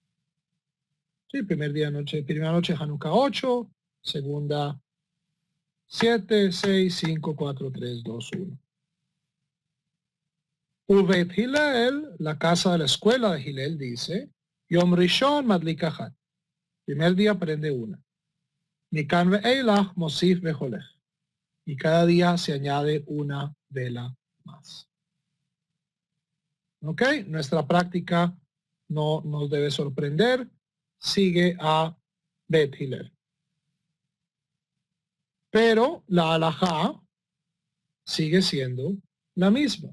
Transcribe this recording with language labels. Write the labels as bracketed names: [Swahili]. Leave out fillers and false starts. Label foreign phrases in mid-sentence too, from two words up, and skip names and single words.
[Spanish] Sí, primera noche Hanukkah 8, segunda 7, 6, 5, 4, 3, 2, 1. Ubeit Hillel, la casa de la escuela de Hillel, dice, [Hebrew] יום ראשון מדליק אחת. [Spanish] Primer día prende una. [Hebrew] מכאן ואילך מוסיף והולך. [Spanish] Y cada día se añade una vela más. ¿Ok? Nuestra práctica no nos debe sorprender. Sigue a Bet Hillel. Pero la halajá sigue siendo la misma.